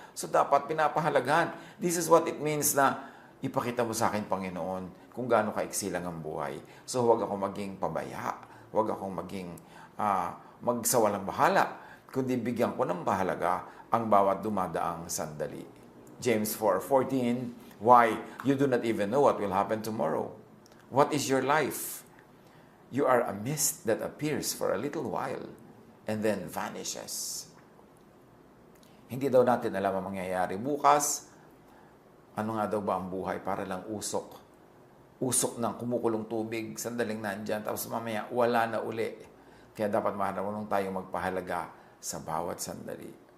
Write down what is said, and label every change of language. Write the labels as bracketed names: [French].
[Filipino] So dapat pinapahalagahan. [English] This is what it means [Filipino] na ipakita mo sa akin, Panginoon, kung gaano kaiksi lang ang buhay. So huwag ako maging pabaya, huwag akong maging magsawalang bahala, kundi bigyan ko ng bahalaga ang bawat dumadaang sandali. [English] James 4:14, why? You do not even know what will happen tomorrow. What is your life? You are a mist that appears for a little while and then vanishes. [Filipino] Hindi daw natin alam ang mangyayari bukas. Ano nga daw ba ang buhay? Para lang usok. Usok ng kumukulong tubig, sandaling nandyan, tapos mamaya wala na uli. Kaya dapat marunong tayong magpahalaga sa bawat sandali.